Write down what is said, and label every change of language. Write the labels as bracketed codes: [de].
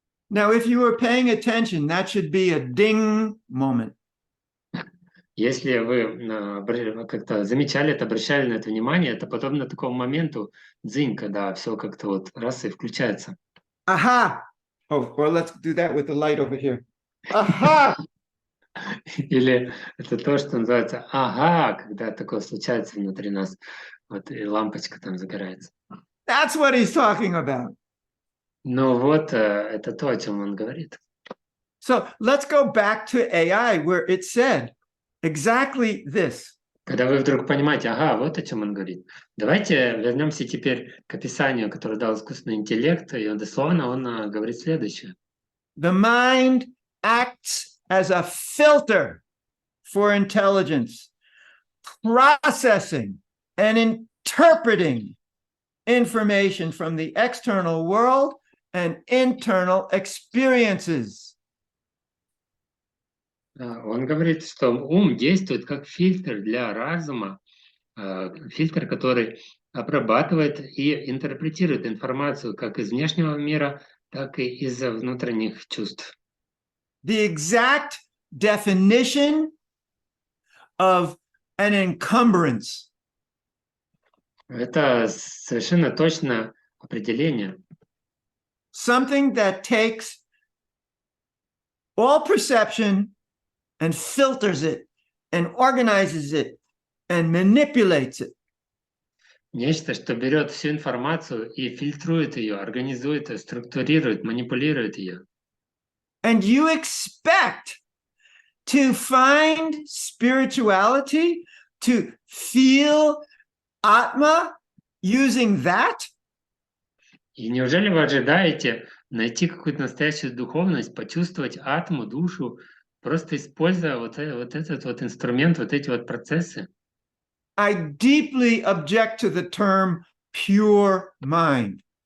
[en] Now, if you were paying attention, that should be a ding moment. [ru] Если вы как-то замечали это, обращали на это внимание, это подобно такому моменту дзынь, когда все как-то вот раз и включается. [en] Aha! Oh, or let's do that with the light over here. Aha! [ru] Или это то, что называется ага, когда такое случается внутри нас, вот и лампочка там загорается. [en] That's what he's talking about. [ru] Ну вот, это то, о чем он говорит. [en] So let's go back to AI, where it said exactly this. [ru] Когда вы вдруг понимаете, ага, вот о чем он говорит. Давайте вернемся теперь к описанию, которое дал искусственный интеллект, и дословно он говорит следующее. [en] The mind acts as a filter for intelligence, processing and interpreting information from the external world and internal experiences. [ru] Он говорит, что ум действует как фильтр для разума, фильтр, который обрабатывает и интерпретирует информацию как из внешнего мира, так и из внутренних чувств. [en] The exact definition of an encumbrance. [ru] Это совершенно точное определение. [en] Something that takes all perception and filters it and organizes it and manipulates it. [ru] Нечто, что берет всю информацию и фильтрует ее, организует ее, структурирует, манипулирует ее. [en] And you expect to find spirituality, to feel Atma using that? [ru] И неужели вы ожидаете найти какую-то настоящую духовность, почувствовать атму, душу, просто используя вот этот вот инструмент, вот эти вот процессы? [en] I deeply object to the term pure mind.